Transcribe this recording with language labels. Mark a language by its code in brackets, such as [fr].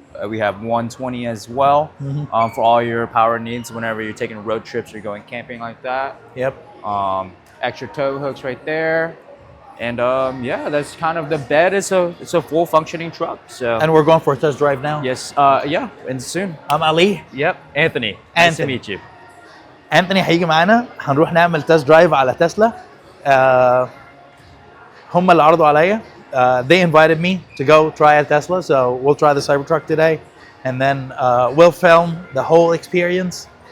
[en] We have 120 as well for all your power needs whenever you're taking road trips or going camping like that. Yep. Extra tow hooks right there. And yeah, that's kind of the bed. It's a full functioning truck. So And we're going for a test drive now. yes, yeah, and soon. I'm Ali. Yep, Anthony. Nice to Anthony. meet you. [ar] انتوني هيجي معانا، هنروح نعمل تست درايف على تسلا. هم اللي عرضوا عليا. [en] They invited me to go try a Tesla, so we'll try the Cybertruck today, and then we'll film the whole experience.